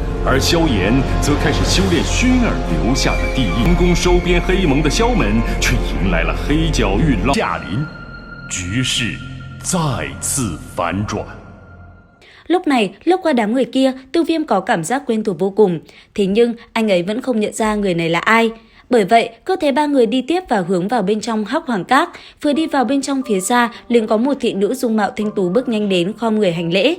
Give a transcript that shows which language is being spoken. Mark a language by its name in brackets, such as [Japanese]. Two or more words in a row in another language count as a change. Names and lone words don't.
[Chinese] 而萧炎则开始修炼薰儿留下的地印，成功收编黑盟的萧门却迎来了黑角域驾临，局势再次反转。 [Vietnamese] Lúc này, lướt qua đám người kia, Tiêu Viêm có cảm giác quen thuộc vô cùng. Thế nhưng, anh ấy vẫn không nhận ra người này là ai. Bởi vậy, cứ thế ba người đi tiếp và hướng vào bên trong Hắc Hoàng Các. Vừa đi vào bên trong phía xa, liền có một thị nữ dung mạo thanh tú bước nhanh đến khom người hành lễ.